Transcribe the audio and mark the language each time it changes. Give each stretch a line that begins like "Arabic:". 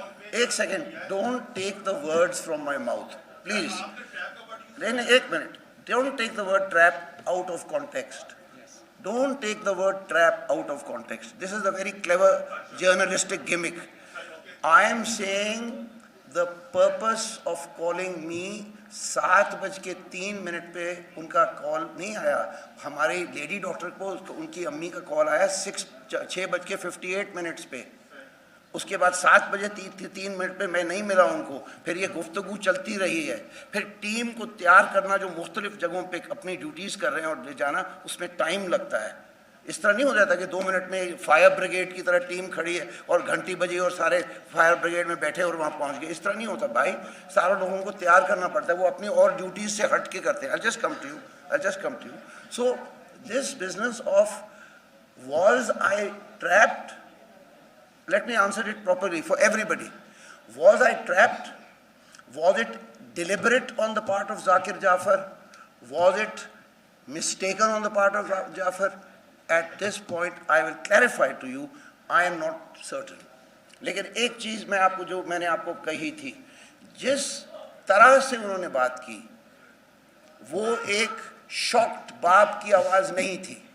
Urdu: ایک second,
English: Don't take the words from my mouth please.
Urdu: ایک minute,
English: Don't take the word trap out of context. Don't take the word trap out of context. This is a very clever journalistic gimmick. I am saying the purpose of calling me
Urdu: 7:03 پہ ان کا کال نہیں آیا. ہماری lady doctor کو ان کی امی کا کال آیا 6:58 پہ. اس کے بعد 7:03 پہ میں نہیں ملا ان کو. پھر یہ گفتگو چلتی رہی ہے. پھر ٹیم کو تیار کرنا جو مختلف جگہوں پہ اپنی ڈیوٹیز کر رہے ہیں اور لے جانا, اس میں ٹائم لگتا ہے. اس طرح نہیں ہو جاتا کہ 2 منٹ میں فائر بریگیڈ کی طرح ٹیم کھڑی ہے اور گھنٹی بجی اور سارے فائر بریگیڈ میں بیٹھے اور وہاں پہنچ گئے. اس طرح نہیں ہوتا بھائی, سارے لوگوں کو تیار کرنا پڑتا ہے. وہ اپنی اور ڈیوٹیز سے ہٹ کے کرتے ہیں.
English: I'll just come to you. So this business of was I trapped? Let me answer it properly for everybody. Was I trapped? Was it deliberate on the part of Zakir Jafar? Was it mistaken on the part of Jafar? At this point, I will clarify to you, I am not certain.
Urdu: لیکن ایک چیز میں آپ کو جو میں نے آپ کو کہی تھی, جس طرح سے انہوں نے بات کی وہ ایک شاکڈ باپ کی آواز نہیں تھی.